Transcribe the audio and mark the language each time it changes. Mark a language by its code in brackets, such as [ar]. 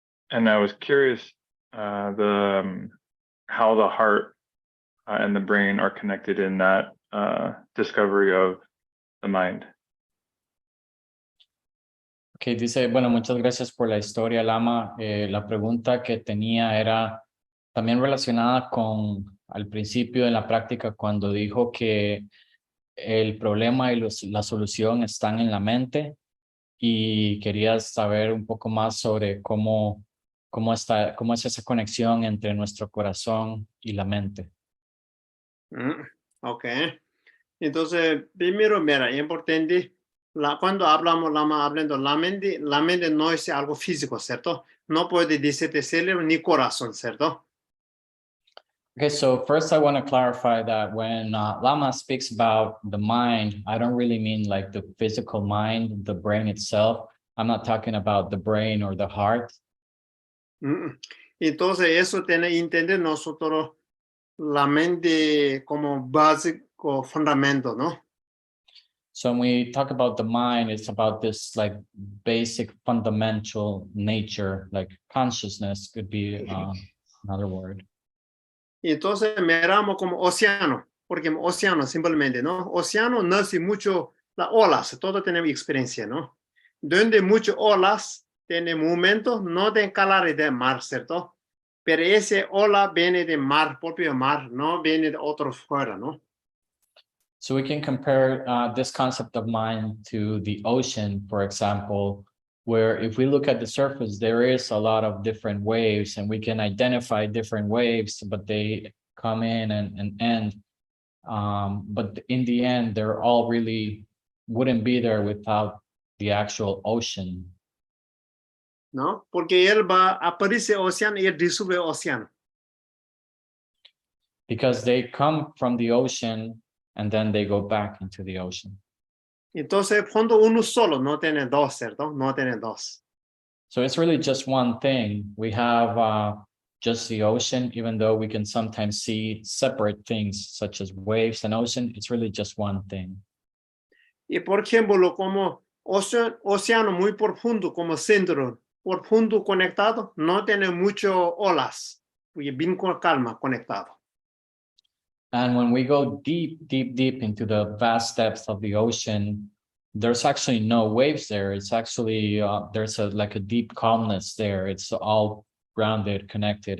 [en] And I was curious, how the heart and the brain are connected in that discovery of the mind. [es] Ok, dice, bueno, muchas gracias por la historia, Lama. La pregunta que tenía era también relacionada con al principio en la práctica cuando dijo que el problema y la solución están en la mente y quería saber un poco más sobre cómo es esa conexión entre nuestro corazón y la mente. Ok. Entonces, primero, mira, importante, cuando hablamos, hablando la mente no es algo físico, ¿cierto? No puede decirte cerebro ni corazón, ¿cierto? [en] Okay, so first I want to clarify that when Lama speaks about the mind, I don't really mean like the physical mind, the brain itself. I'm not talking about the brain or the heart. [es] Entonces, eso tiene que entender nosotros la mente como básico fundamento, ¿no? [en] So when we talk about the mind, it's about this like basic fundamental nature, like consciousness could be another word. [es] Entonces, miramos como océano, porque océano simplemente, ¿no? Océano nace mucho las olas, todos tenemos experiencia, ¿no? Donde muchas olas tienen momentos, no de calor de mar, ¿cierto? Pero esa ola viene de mar, propio mar, no viene de otro fuera, ¿no? [en] So we can compare this concept of mind to the ocean, for example, where if we look at the surface, there is a lot of different waves and we can identify different waves, but they come in and end. But in the end, they're all really wouldn't be there without the actual ocean. [es] ¿No? Porque él aparece océano y él disuelve océano. [en] Because they come from the ocean and then they go back into the ocean. [es] Entonces, cuando uno solo, no tiene dos, ¿cierto? No tiene dos. [en] So it's really just one thing. We have just the ocean, even though we can sometimes see separate things such as waves and ocean, it's really just one thing. [es] Y por ejemplo, como océano muy profundo, como centro, profundo conectado, no tiene mucho olas, porque bien con calma conectado. [en] And when we go deep, deep, deep into the vast depths of the ocean, there's actually no waves there. It's actually, there's like a deep calmness there. It's all grounded, connected.